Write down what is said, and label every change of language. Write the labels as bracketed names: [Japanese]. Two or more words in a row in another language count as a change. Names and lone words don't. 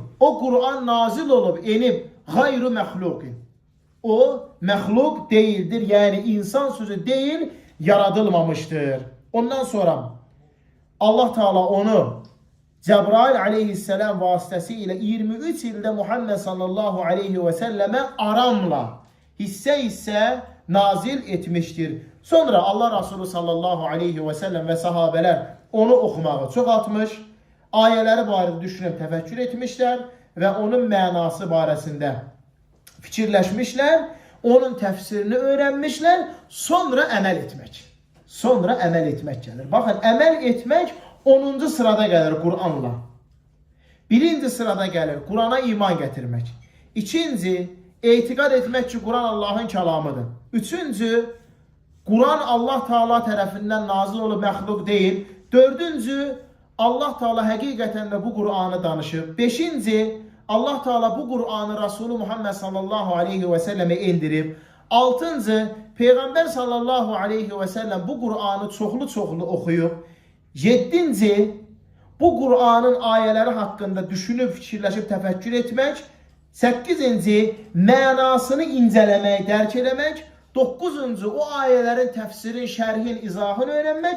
[Azerbaijani] O Kur'an nazil olub, enib, [Arabic] غير مخلوق. [Azerbaijani] O məxluq değildir, yəni insan sözü değil, yaradılmamıştır. Ondan sonra Allah Teala onu Cebrail aleyhisselam vasitəsilə 23 ildə Muhammed [Arabic] صلى الله عليه وسلم [Azerbaijani] aramla hissə nazil etmiştir. Sonra Allah Resulü [Arabic] صلى الله عليه وسلم [Azerbaijani] ve sahabeler onu oxumağı çoxaltmış, ayələri barədə düşünüb təfəkkür etmişlər və onun mənası barəsində fikirləşmişlər, onun təfsirini öyrənmişlər, sonra əməl etmək. Sonra əməl etmək gəlir. Baxın, əməl etmək 10-cu sırada gəlir Kur'anla. 1-ci sırada gəlir Kur'ana iman gətirmək. 2-ci, etiqad etmək ki, Kur'an Allah'ın kəlamıdır. 3-cü, Kur'an Allah Teala tərəfindən nazil olub məxluq deyil. 4-cü, Allah Teala həqiqətən də bu Kur'an'ı danışıb. 5-ci, Allah Teala bu Kur'an'ı Resulü Muhammed [Arabic] صلى الله عليه وسلم [Azerbaijani] indirib. 6. Peygamber [Arabic] صلى الله عليه وسلم [Azerbaijani] bu Kur'an'ı çoxlu oxuyub. 7. Bu Kur'an'ın ayələri haqqında düşünüb, fikirləşib, təfəkkür etmək. 8. mənasını incələmək, dərk eləmək. 9. o ayələrin təfsirin, şərhin, izahını öyrənmək.